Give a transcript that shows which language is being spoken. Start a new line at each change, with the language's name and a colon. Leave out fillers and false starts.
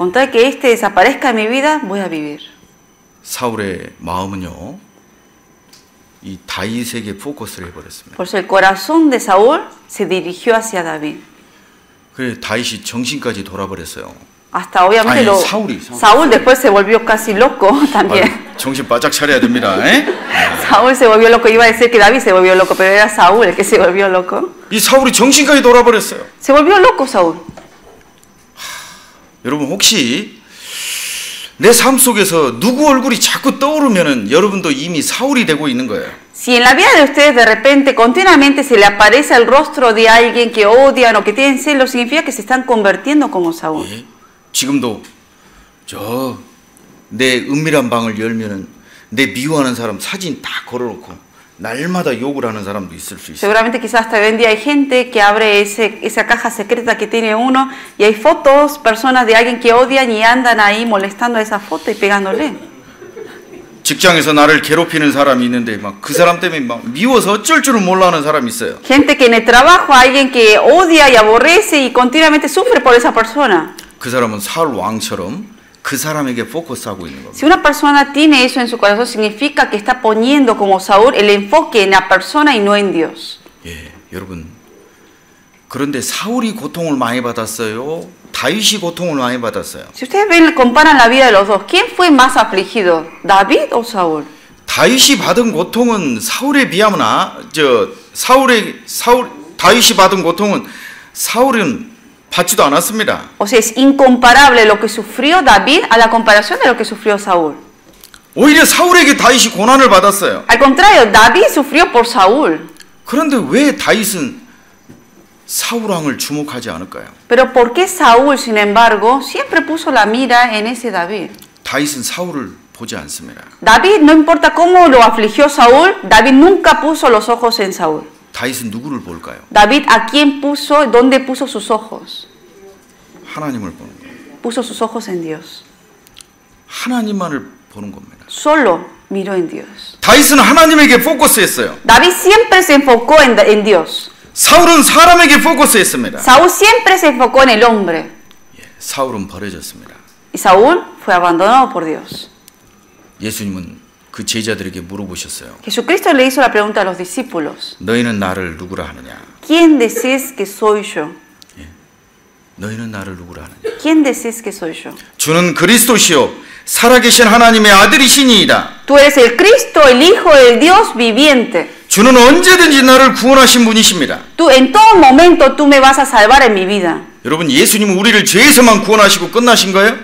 Spanish: Con tal que este desaparezca de mi vida, voy a vivir.
Korean: 사울의 마음은요, 이 다윗에게 포커스를 해버렸습니다.
Spanish: Por eso el corazón de Saúl se dirigió hacia David.
Korean: 그래 다윗이 정신까지 돌아버렸어요.
Spanish: Hasta obviamente lo, Saúl. Saúl después se volvió casi loco también.
Korean: 아유, 정신 바짝 차려야 됩니다.
Spanish: Saúl se volvió loco. Iba a decir que David se volvió loco, pero era Saúl el que se volvió loco.
Korean: 이 사울이 정신까지 돌아버렸어요.
Spanish: Se volvió loco Saúl.
Korean: 여러분 혹시 내 삶 속에서 누구 얼굴이 자꾸 떠오르면은 여러분도 이미 사울이 되고 있는 거예요.
Spanish: Si en la vida de ustedes de repente continuamente se le aparece el rostro de alguien que odian o que tienen celos, significa que se están convirtiendo como Saúl.
Korean: 예? 지금도 저 내 은밀한 방을 열면은 내 미워하는 사람 사진 다 걸어놓고 날마다 욕을 하는 사람도 있을 수 있어요.
Spanish: Seguramente quizás hasta hoy en día hay gente que abre esa caja secreta que tiene uno y hay fotos, personas de alguien que odian y andan ahí molestando a esa foto y pegándole.
Korean: 직장에서 나를 괴롭히는 사람이 있는데 막 그 사람 때문에 막 미워서 어쩔 줄은 몰라 하는 사람이 있어요.
Spanish: Gente que en el trabajo hay alguien que odia y aborrece y continuamente sufre por esa persona.
Korean: 그 사람은 사울 왕처럼 그 사람에게 포커스하고 있는 겁니다.
Spanish: Si una persona tiene eso en su corazón, significa que está poniendo como Saúl el enfoque en la persona y no en Dios.
Korean: 예, 여러분. 그런데 사울이 고통을 많이 받았어요? 다윗이 고통을 많이 받았어요?
Spanish: Si ustedes ven, comparan la vida de los dos, ¿quién fue más afligido, David o Saúl?
Korean: 다윗이 받은 고통은 사울에 비하면 다윗이 받은 고통은 사울은 받지도 않았습니다.
Spanish: O sea, es incomparable lo que sufrió David a la comparación de lo que sufrió Saúl.
Korean: 오히려 사울에게 다윗이 고난을 받았어요.
Spanish: Al contrario, David sufrió por Saúl.
Korean: 그런데 왜 다윗은 사울 왕을 주목하지 않을까요?
Spanish: Pero ¿por qué Saúl, sin embargo, siempre puso la mira en ese David?
Korean: 다윗은 사울을 보지 않습니다.
Spanish: David, no importa cómo lo afligió Saúl, David nunca puso los ojos en Saúl.
Korean: 다윗은 누구를 볼까요?
Spanish: David, ¿a quién puso, dónde puso sus ojos?
Korean: 하나님을 보는 거예요.
Spanish: Puso sus ojos en Dios.
Korean: 하나님만을 보는 겁니다.
Spanish: Solo miró en Dios.
Korean: 다윗은 하나님에게 포커스했어요.
Spanish: David siempre se enfocó en Dios.
Korean: 사울은 사람에게 포커스했습니다.
Spanish: Saúl siempre se enfocó en el hombre.
Korean: 사울은 버려졌습니다.
Spanish: Y Saúl fue abandonado por Dios.
Korean: 예수님은 그 제자들에게 물어보셨어요.
Spanish: Jesucristo le hizo la pregunta a los discípulos.
Korean: 너희는 나를 누구라 하느냐?
Spanish: ¿Quién decís que soy yo?
Korean: 너희는 나를 누구라 하느냐?
Spanish: ¿Quién decís que soy yo?
Korean: 주는 그리스도시요 살아계신 하나님의 아들이시니이다.
Spanish: Tú eres el Cristo, el Hijo del Dios viviente.
Korean: 주는 언제든지 나를 구원하신 분이십니다.
Spanish: Tú en todo momento tú me vas a salvar en mi vida.
Korean: 여러분 예수님은 우리를 죄에서만 구원하시고 끝나신 거예요?